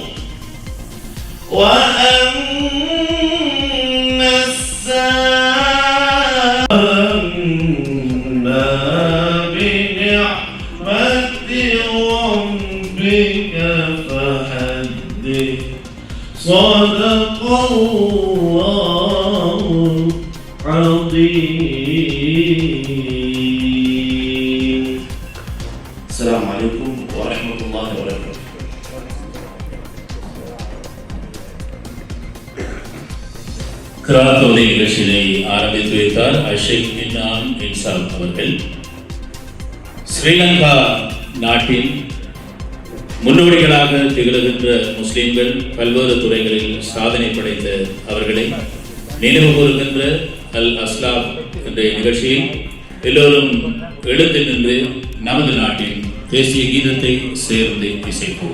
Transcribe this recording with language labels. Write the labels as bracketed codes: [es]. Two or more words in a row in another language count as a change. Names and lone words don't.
[ar] وأما صدق الله العظيم. السلام عليكم ورحمة الله وبركاته. [ta] கிராத்தோதை நிகழ்ச்சியை ஆரம்பித்து வைத்தார் அஷேக் இன்னான் இன்சால் அவர்கள். ஸ்ரீலங்கா நாட்டின் முன்னோடிகளாக திகழ்கின்ற முஸ்லிம்கள் பல்வேறு துறைகளில் சாதனை படைத்த அவர்களை நினைவு கூறுகின்ற அல்-அஸ்லாம் என்ற நிகழ்ச்சியில் எல்லோரும் எழுந்து நின்று நமது நாட்டின் தேசிய கீதத்தை சேர்ந்து இசைப்போம்.